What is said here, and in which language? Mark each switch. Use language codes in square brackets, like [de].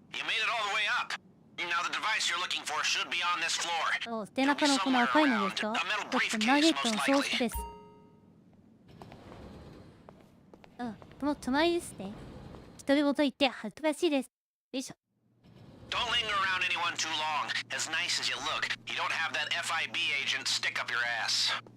[en] You made it all the way up. Now the device you're looking for should be on this floor. [ja] お、背中のこの赤いのですか？ナゲットのソースです。あ、この隣ですね。一人ごと言って恥ずかしいです。よいしょ。 [en] Don't linger around anyone too long. As nice as you look, you don't have that FIB agent stick up your ass.